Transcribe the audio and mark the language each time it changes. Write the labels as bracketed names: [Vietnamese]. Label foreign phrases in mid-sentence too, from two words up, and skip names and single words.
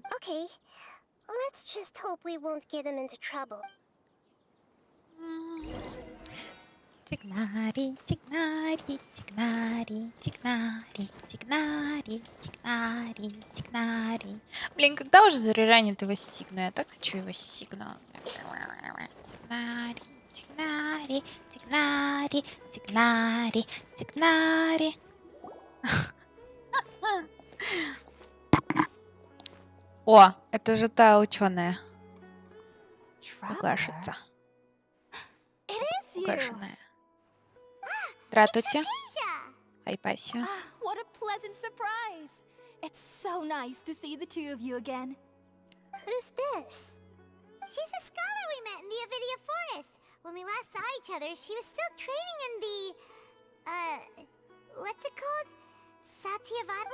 [English] Okay, let's just hope we won't get him into trouble. [Russian] Тигнари, тигнари, тигнари, тигнари, тигнари, тигнари, тигнари. Блин, когда уже зареранит его сигну? Я так хочу его сигну. Тигнари, тигнари, тигнари, тигнари, тигнари. О, это же та ученая. Угашица. Угашенная. Здравствуйте. Хайпаси. [English] What a pleasant surprise! It's so nice to see the two of you again. Who's this? She's a scholar we met in the Avidia Forest. When we last saw each other, she was still training in the... what's it called? Satyavad?